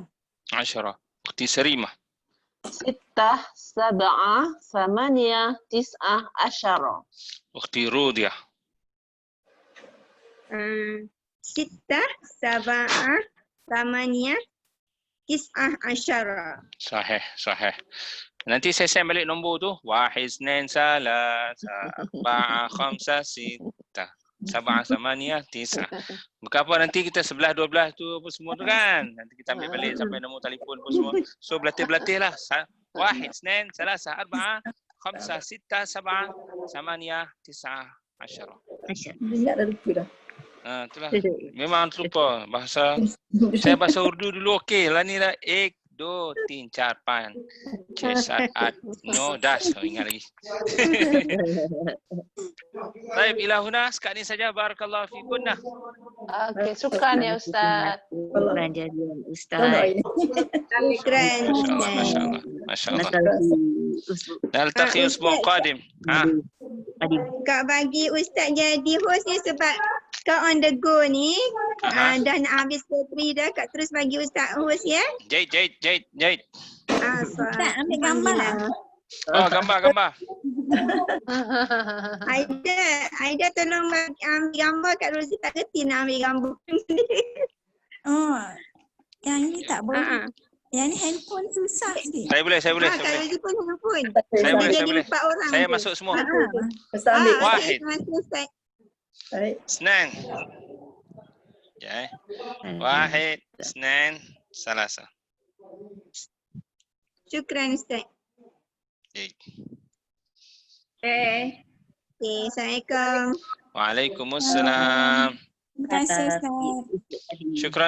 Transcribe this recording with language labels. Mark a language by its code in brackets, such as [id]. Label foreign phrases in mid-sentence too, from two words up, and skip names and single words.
[ar] Asyarah. Ukhti Sarima. ستة، سبعة، ثمانية، تسعة، عشرة. Ukhti Rodia. ستة، سبعة، ثمانية، تسعة، عشرة. صحيح، صحيح. [ms] Nanti saya send balik nombor tu. [ar] واحد، اثنان، ثلاثة، أربعة، خمسة، ستة. سبعة، ثمانية، تسعة. [ms] Bukan apa nanti kita 11, 12 tu apa semua tu kan. Nanti kita ambil balik sampai nombor telefon pun semua. So berlatih-berlatih lah. [ar] واحد، اثنان، ثلاثة، أربعة، خمسة، ستة، سبعة، ثمانية، تسعة، عشرة. [ms] Ingat dah lupa dah. Itulah. Memang terlupa bahasa. Saya bahasa Urdu dulu okey. Lah ni dah 1, 2, 3, 4, 5, 6, 7, 8, 9, 10. Ingat lagi. Baik, [ar] إلى هنا [ms] sekat ni saja. [ar] بارك الله فيكن. Okey, شكرا يا أستاذ. شكرا جزيلا أستاذ. Syukran. ما شاء الله، ما شاء الله. ما شاء الله. Naltaqi نلتقي أسبوع قادم. [ms] Kak bagi Ustaz jadi host ni sebab kau [en] on the go [ms] ni. Dah nak habis bateri dah. Kak terus bagi Ustaz host ya. Jait. Ustaz, ambil gambar. Oh, gambar. Aida tolong ambil gambar. Kak Rosie tak kerti nak ambil gambar. Oh, yang ini tak boleh. Yang ni handphone susah sikit. Saya boleh. Kak Rosie pun handphone. Saya boleh. 4 orang. Saya masuk semua. Ustaz ambil. [ar] Wahid. [ms] Ustaz. Baik. [ar] اثنان. واحد، اثنان، ثلاثة. شكرا أستاذ. السلام عليكم. Waalaikumsalam. [ms] Terima kasih Ustaz. [ar] Syukran.